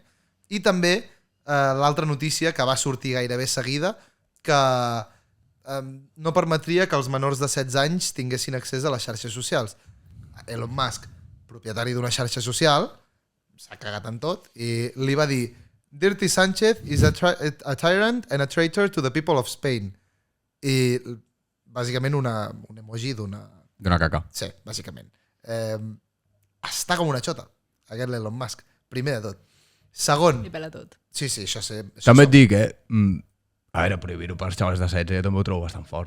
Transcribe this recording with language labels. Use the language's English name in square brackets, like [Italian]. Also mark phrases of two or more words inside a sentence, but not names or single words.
[Catalan] I també l'altra notícia que va sortir gairebé seguida, que no permetria que els menors de 16 anys tinguessin accés a les xarxes socials. Elon Musk, propietari d'una xarxa social, s'ha cagat en tot i li va dir [English] Dirty Sánchez is a tyrant and a traitor to the people of Spain. [Catalan] I bàsicament un emoji d'una... D'una caca. Sí, bàsicament. Està com una xota, aquest Elon Musk. Primer de tot. Segon. Li pela tot. Sí, això sé. També et dic, a veure, prohibir-ho pels xavals de 16 jo també ho trobo bastant fort,